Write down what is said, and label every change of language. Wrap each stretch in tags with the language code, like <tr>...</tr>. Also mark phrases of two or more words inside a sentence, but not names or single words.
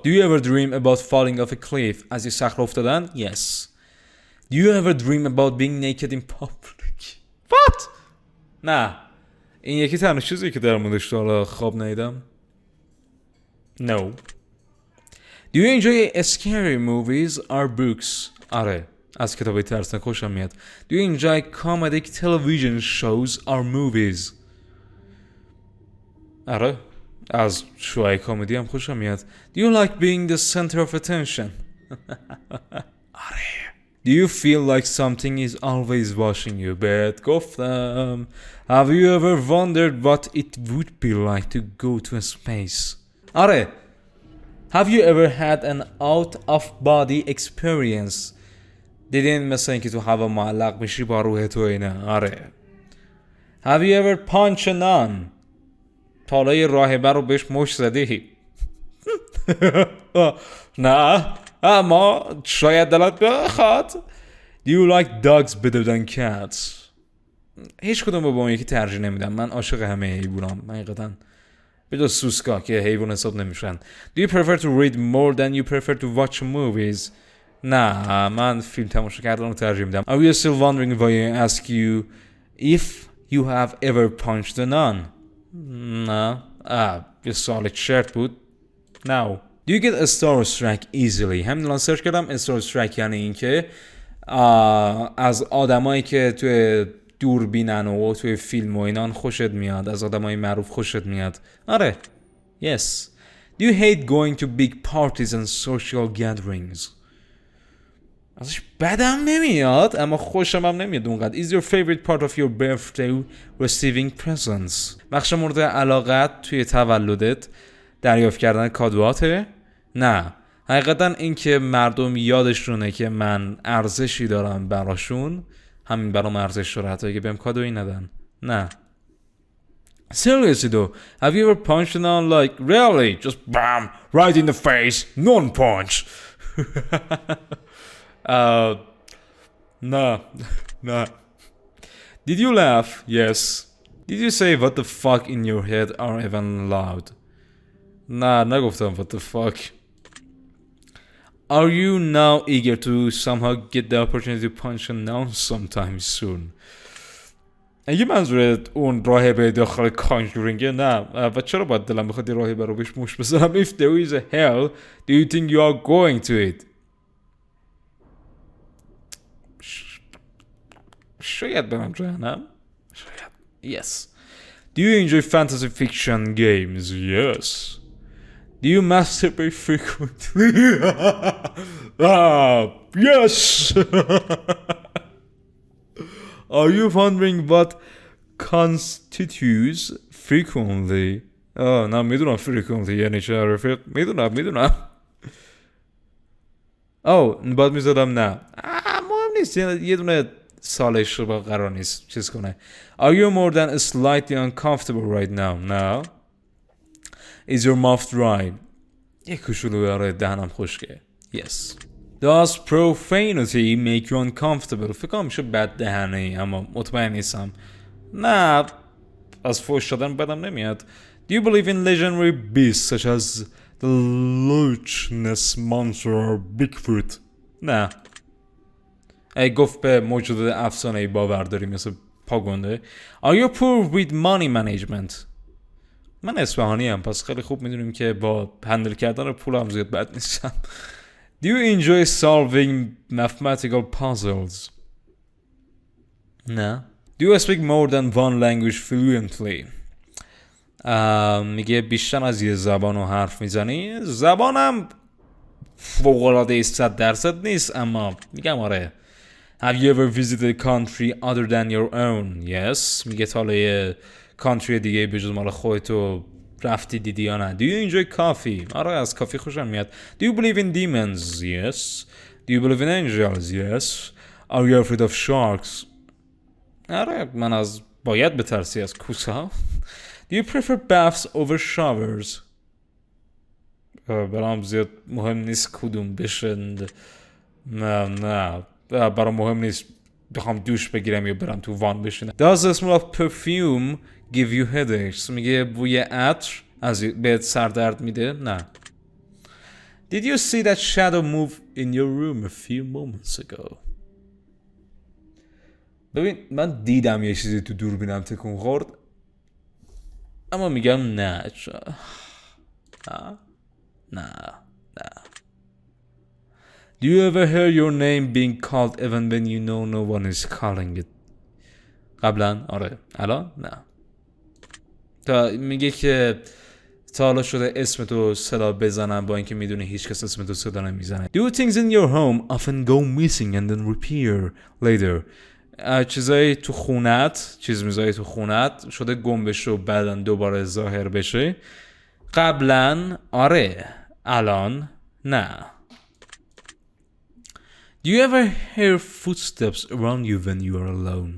<en>Do you ever dream about falling off a cliff؟</en> <fa>از یه صخره افتادن؟ Yes.</fa> <en>Do you ever dream about being naked in public؟ What؟</en> <fa>نه این یکی تنها چیزی که در موردش حالا خواب ندیدم.</fa> <en>No. Do you enjoy scary movies or books؟</en> <fa>آره از کتابای ترسناک خوشم میاد.</fa> <en>Do you enjoy comedic television shows or movies؟</en> <fa>آره از شوهای کمدی هم خوشم میاد.</fa> <en>Do you like being the center of attention؟</en> <fa>آره.</fa> <en>Do you feel like something is always watching you؟</en> <fa>بهت گفتم.</fa> <en>Have you ever wondered what it would be like to go to space؟</en> <fa>آره.</fa> <en>Have you ever had an out of body experience؟</en> <fa>دیدین مثل اینکه تو هوا معلق میشی با روح تو اینه. آره.</fa> <en>Have you ever punched a nun?</en> <fa>تا حالا یه راهبه رو بهش مشت زدی؟ نه اما شاید دلت بخواد.</fa> <en>Do you like dogs better than cats?</en> <fa>هیچ کدوم با اون یکی ترجیح نمیدم. من عاشق همه حیوانام حقیقتا، به جز سوسکا که حیوان حساب نمیشن.</fa> <en>Do you prefer to read more than you prefer to watch movies?</en> <fa>نه من فیلم تماشا کردن رو ترجیح میدم.</fa> <en>Are you still wondering why I ask you if you have ever punched a nun?</en> <fa>نه یه سوال چرت بود.</fa> <en>No. Do you get a starstruck easily?</en> <fa>همین الان سرچ کردم. starstruck یعنی این که از آدمایی که توی دوربینن و توی فیلم و اینان خوشت میاد، از آدمای معروف خوشت میاد. آره.</fa> <en>Yes. Do you hate going to big parties and social gatherings?</en> <fa>ازش بدم نمیاد اما خوشم هم نمیاد اونقدر.</fa> <en>Is your favorite part of your birthday receiving presents?</en> <fa>بخش مورد علاقت توی تولدت دریافت کردن کادوهاته؟ نه. حقیقتا این که مردم یادشونه که من ارزشی دارم براشون، همین برام ارزش داره حتی که بهم کادویی ندن. نه.</fa> <en>Seriously though, have you ever punched an on like really? Just bam, right in the face, non-punch. No. Did you laugh? Yes. Did you say what the fuck in your head or even loud?</en> <fa>نه نگفتم</fa> <en>what the fuck. Are you now eager to somehow get the opportunity to punch a nun sometime soon?</en> <fa>اگه منظورت اون راهبه داخل کانجورینگه نه. و چرا باید دلم بخواد راهبه رو بهش مش بزنم؟</fa> <en>If there is a hell, do you think you are going to it?</en> <fa>شاید برم جهنم. شاید.</fa> <en>Yes. Do you enjoy fantasy fiction games? Yes. Do you masturbate frequently? Yes. Are you wondering what constitutes frequently?</en> <fa>نه میدونم frequently یعنی چه رفیق. میدونم. باید میزدم نه. مهم نیست یه دونه سالش رو با قرار نیست چیز کنه.</fa> <en>Are you more than slightly uncomfortable right now? No. Is your mouth dry?</en> <fa>یه کوچولو برای دهنم خشکه.</fa> <en>Yes. Does profanity make you uncomfortable?</en> <fa>فکر کنم میشه بد دهنه اما مطمئن نیستم. نه از فحش دادن بدم نمیاد.</fa> <en>Do you believe in legendary beasts such as the Loch Ness monster or Bigfoot?</en> <fa>نه. ای گفت به موجودات افسانه‌ای باور داری مثل پاگونده.</fa> <en>Are you poor with money management?</en> <fa>من اصفهانی ام پس خیلی خوب میدونیم که با هندل کردن پول هم زیاد بد نیستم.</fa> <en>Do you enjoy solving mathematical puzzles?</en> <fa>نه.</fa> <en>Do you speak more than one language fluently?</en> <fa>میگه بیشتر از یه زبان رو حرف میزنی؟ زبانم فوق‌العاده 100% نیست اما میگم آره.</fa> <en>Have you ever visited a country other than your own? Yes.</en> <fa>میگه تا حالا یه کانتری دیگه به جز مال خودتو رفتی دیدی یا نه.</fa> <en>Do you enjoy coffee?</en> <fa>آره از کافی خوشم میاد.</fa> <en>Do you believe in demons? Yes. Do you believe in angels? Yes. Are you afraid of sharks?</en> <fa>آره من از باید بترسی از کوسه.</fa> <en>Do you prefer baths over showers?</en> <fa>برام زیاد مهم نیست کدوم بشند. نه برام مهم نیست بخوام دوش بگیرم یا برم تو وان بشینم.</fa> <en>Does the smell of perfume give you headaches?</en> <fa>میگه بوی عطر از بهت سردرد میده؟ نه.</fa> <en>Did you see that shadow move in your room a few moments ago?</en> <fa>ببین من دیدم یه چیزی تو دوربینم تکون خورد اما میگم نه. نه.</fa> <en>Do you ever hear your name being called even when you know no one is calling it?</en> <fa>قبلا آره الان نه. تا میگه که تا حالا شده اسمتو صدا بزنم با اینکه میدونی هیچ کس اسمتو صدا نمیزنه.</fa> <en>Do things in your home often go missing and then reappear later?</en> <fa>چیزایی تو خونت شده گم بشه و بعداً دوباره ظاهر بشه. قبلا آره الان نه.</fa> <en>Do Do you ever hear footsteps around you when you are alone?</en>